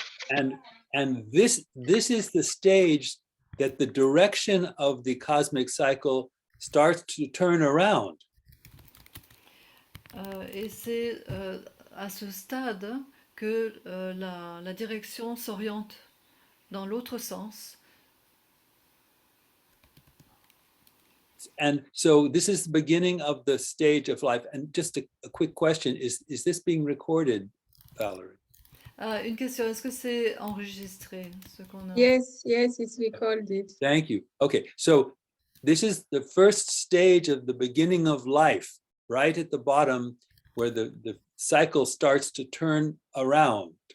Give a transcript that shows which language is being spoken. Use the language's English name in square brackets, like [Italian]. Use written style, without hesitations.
[English] And this is the stage that the direction of the cosmic cycle starts to turn around. [French] Et c'est à ce stade que la direction s'oriente dans l'autre sens. [English] And so this is the beginning of the stage of life. And just a quick question, is this being recorded, Valerie? [French] Une question, est-ce que c'est enregistré ce qu'on a? [English] Yes, it's recorded. Thank you. Okay, so this is the first stage of the beginning of life, right at the bottom where the cycle starts to turn around.